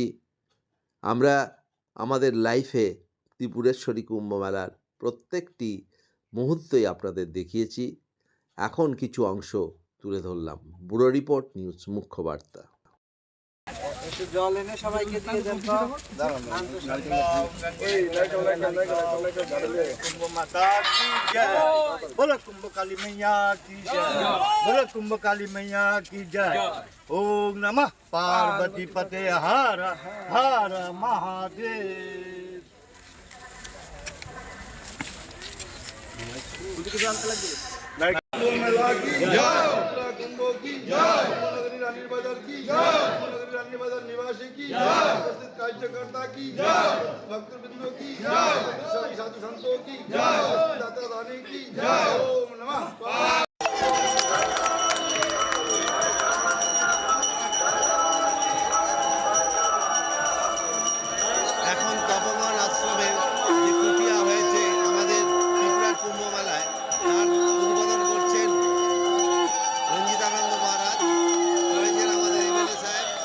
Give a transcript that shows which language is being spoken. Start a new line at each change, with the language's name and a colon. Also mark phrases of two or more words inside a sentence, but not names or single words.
Bangla: আমরা আমাদের লাইফে ত্রিপুরেশ্বরী কুম্ভ মেলার প্রত্যেকটি মুহূর্তই আপনাদের দেখিয়েছি। এখন কিছু অংশ তুলে ধরলাম।
English: bureau report,
Bangla: নিউজ মুখ্য বার্তা। জল এনে সবাইকে দিয়ে দেন।
Hindi: कुंभ माता की जय, बोलो कुंभ काली मैया की जय, बोलो कुंभ काली मैया की जय। ओम नमः पार्वती पते हर हर महादेव। रानीर बाजार की रानीर बाजार निवासी की उपस्थित कार्यकर्ता की भक्तवृंदों की साधु संतों की दाता रानी की ओम नमः।
Bangla: এখন তপবন আশ্রমের যে কুটিয়া হয়েছে আমাদের ত্রিপুরার কুম্ভ মেলায়, তার উদ্বোধন করছেন রঞ্জিতানন্দ মহারাজ, রয়েছেন আমাদের এমএলএ সাহেব।